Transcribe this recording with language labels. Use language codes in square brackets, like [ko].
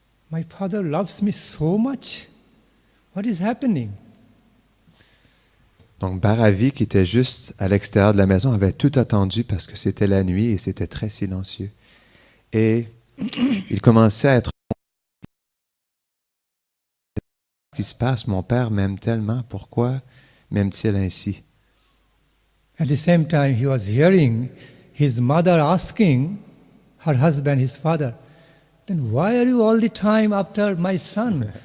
[en] My father loves me so much. What is happening? [fr] Donc Bhairavi, qui était juste à l'extérieur de la maison, avait tout attendu parce que c'était la nuit et c'était très silencieux. Et il commençait à être... Qu'est-ce qui se passe? Mon père m'aime tellement. Pourquoi m'aime-t-il ainsi? [en] At the same time, he was hearing his mother asking her husband, his father, then why are you all the time after my son?